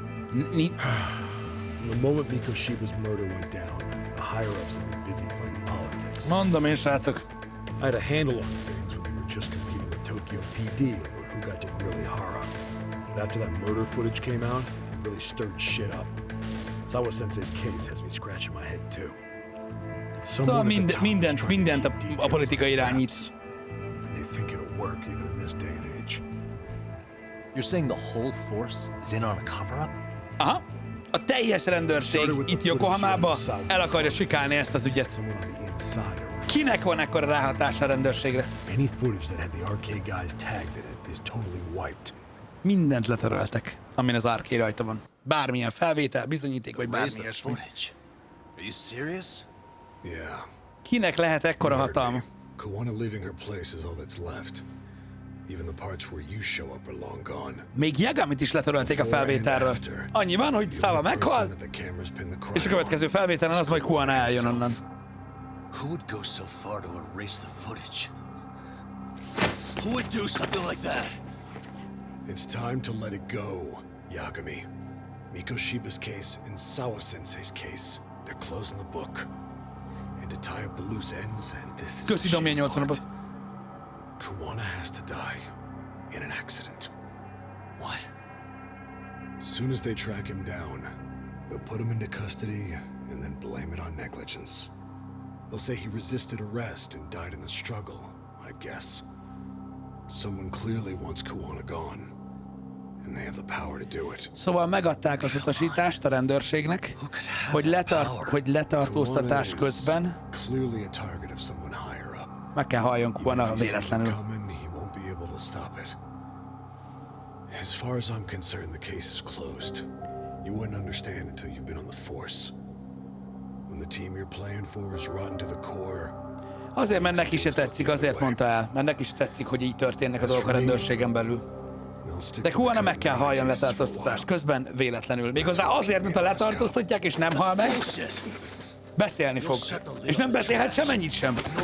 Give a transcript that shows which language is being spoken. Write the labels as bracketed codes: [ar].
[en] From the moment Mikoshiba's murder went down, the higher-ups have been busy playing politics. [hu] Mondom én, srácok. [en] I had a handle on things when we were just competing with Tokyo PD over who got to grill Ihara. But after that murder footage came out, it really stirred shit up. Sawa-sensei's case has me scratching my head too. [hu] Szóval mindent a politika irányít. [en] And they think it'll work even in this day and age. You're saying the whole force is in on a cover-up? Aha. [hu] A teljes rendőrség itt Yokohamába el akarja sikálni ezt az ügyet. Kinek van ekkora ráhatása a rendőrségre? [en] Any footage that had the RK guys tagged in it is totally wiped. [hu] Mindent letöröltek, amin az RK rajta van. Bármilyen felvétel, bizonyíték, vagy bármi ilyesmi. [en] Are you serious? Yeah. [hu] Kinek lehet ekkora hatalma? [en] Kawana leaving her place is all that's left. Even the parts where you show up are long gone. [hu] Még Yagamit is letörölték a felvételről. Annyi van, hogy Sawa meghal, és a következő felvételen az majd Kuwana eljön onnan. [en] Who would go so far to erase the footage? Who would do something like that? It's time to let it go, Yagami. Mikoshiba's case and Sawa-sensei's case, they're closing the book. And to tie up the loose ends, and this is [hu] Köszi, Domjén 80-ot. [en] Kawana has to die in an accident. What? As soon as they track him down, they'll put him into custody and then blame it on negligence. They'll say he resisted arrest and died in the struggle, I guess. Someone clearly wants Kawana gone, and they have the power to do it. [hu] Szóval megadták az utasítást a rendőrségnek, hogy letartóztatás közben [en] Clearly a target of someone higher up. [hu] meg kell halljon Kuwana véletlenül. [en] He won't be able to stop it. As far as I'm concerned, the case is closed. You wouldn't understand until you've been on the force. When the team you're playing for is rotten to the core. [hu] Azért, mert neki se tetszik, azért mondta el. Mert neki se tetszik, hogy így történnek a dolgok a rendőrségen belül. De Kuwana meg kell halljon letartóztatás közben véletlenül. Méghozzá azért, mert ha letartóztatják és nem hal meg, beszélni fog. És nem beszélhet semennyit sem.